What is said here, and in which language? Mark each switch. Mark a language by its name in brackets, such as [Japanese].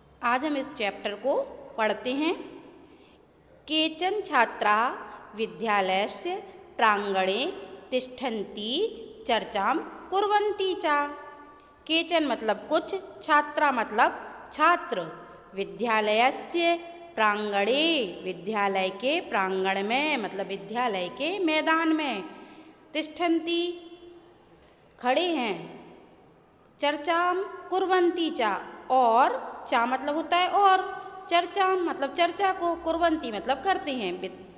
[Hindi] आज हम इस चैप्टर को पढ़ते हैं। [Sanskrit] केचन छात्राः विद्यालयस्य प्रांगणे तिष्ठन्ति चर्चां कुर्वन्ति च। [Hindi] केचन मतलब कुछ, छात्रा मतलब छात्र, [Sanskrit] विद्यालयस्य प्रांगणे [Hindi] विद्यालय के प्रांगण में मतलब विद्यालय के मैदान में, तिष्ठन्ति खड़े हैं, [Sanskrit] चर्चां कुर्वन्ति च [Hindi] और चा मतलब होता है और, चर्चा मतलब चर्चा को, कुर्वन्ति मतलब करते हैं।